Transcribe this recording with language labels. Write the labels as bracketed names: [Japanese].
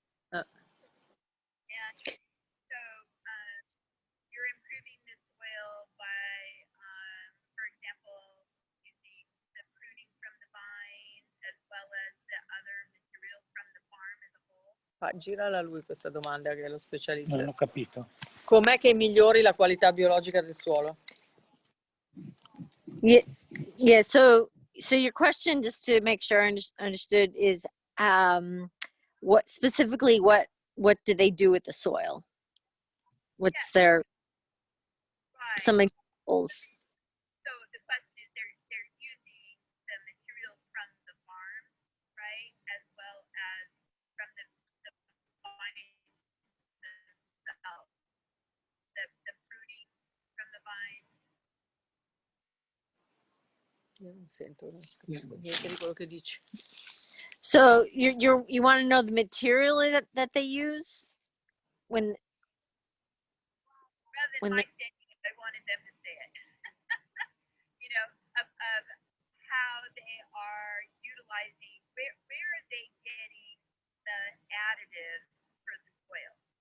[English] And so you're improving the soil by, for example, using the pruning from the vine as well as the other material from the farm as a whole. [Italian] Girala a lui questa domanda, che è lo specialista. Non ho capito. Com'è che migliori la qualità biologica del suolo? [English] Yeah. So your question, just to make sure I understood, is what specifically what do they do with the soil? What's their some examples? So the question is they're using the materials from the farm, right, as well as from the vine themselves, the fruiting from the vine. [Italian] Io non sento, non capisco niente di quello che dici. [English] So you want to know the material that they use when Rather than when my they, saying it, I wanted them to say it. You know, of how they are utilizing, where are they getting the additives for the soil?